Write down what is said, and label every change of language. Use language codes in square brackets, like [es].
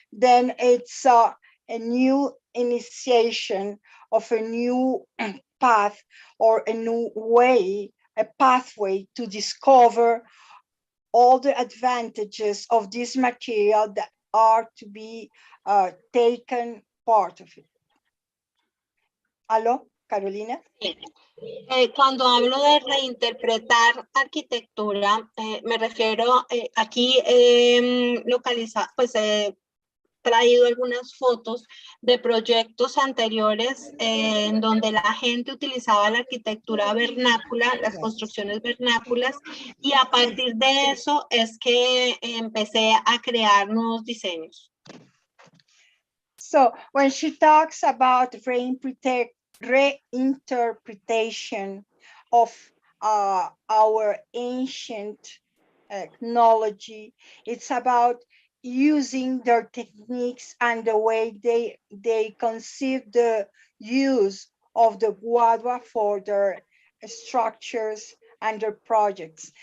[en] Then it's a new initiation of a new path or a new way, a pathway to discover all the advantages of this material that are to be taken part of it. [es] ¿Aló, Carolina? Cuando hablo de reinterpretar arquitectura, me refiero, aquí localizado, pues traído algunas fotos de proyectos anteriores en donde la gente utilizaba la arquitectura vernácula, las construcciones vernáculas, y a partir de eso es que empecé a crear nuevos diseños. [en] So when she talks about reinterpretation of our ancient technology, it's about using their techniques and the way they conceive the use of the guadua for their structures and their projects.